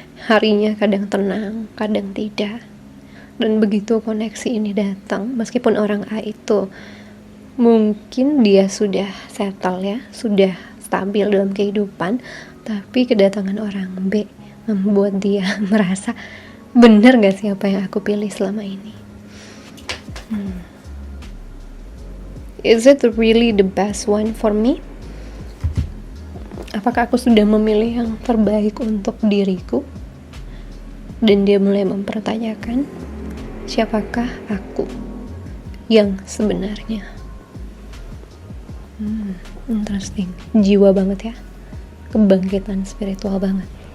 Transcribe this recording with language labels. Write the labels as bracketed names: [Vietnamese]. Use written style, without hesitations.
[Indonesian] Harinya kadang tenang, kadang tidak. Dan begitu koneksi ini datang, meskipun orang A itu mungkin dia sudah settle ya, sudah stabil dalam kehidupan, tapi kedatangan orang B membuat dia merasa, bener gak sih apa yang aku pilih selama ini? [English] Is it really the best one for me? [Indonesian] Apakah aku sudah memilih yang terbaik untuk diriku? Dan dia mulai mempertanyakan, siapakah aku yang sebenarnya? Interesting. Jiwa banget ya, kebangkitan spiritual banget.